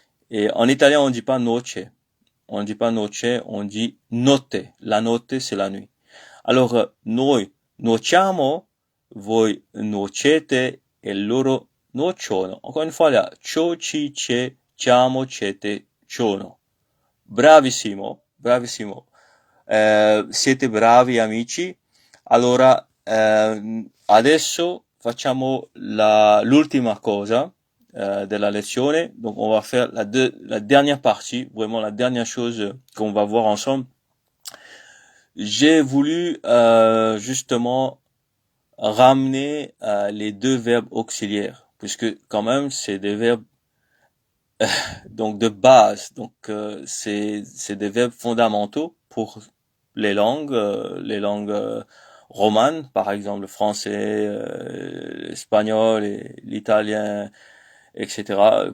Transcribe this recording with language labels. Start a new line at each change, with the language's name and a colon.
French: Et en italien, on dit pas noce. On dit pas noce, on dit notte. La notte, c'est la nuit.
Italian: Alors, noi nuociamo, voi nuocete, e loro nuociono.
French: Encore une fois, là, cio, ci, ce, ciamo, cete, ciono.
Italian: Bravissimo, bravissimo. Siete bravi amici. Allora, adesso facciamo l'ultima cosa della lezione.
French: Donc, on va faire la dernière partie, vraiment la dernière chose qu'on va voir ensemble. J'ai voulu justement ramener les deux verbes auxiliaires, puisque quand même c'est des verbes donc de base, donc c'est des verbes fondamentaux pour les langues romanes, par exemple le français, l'espagnol, l'italien, etc.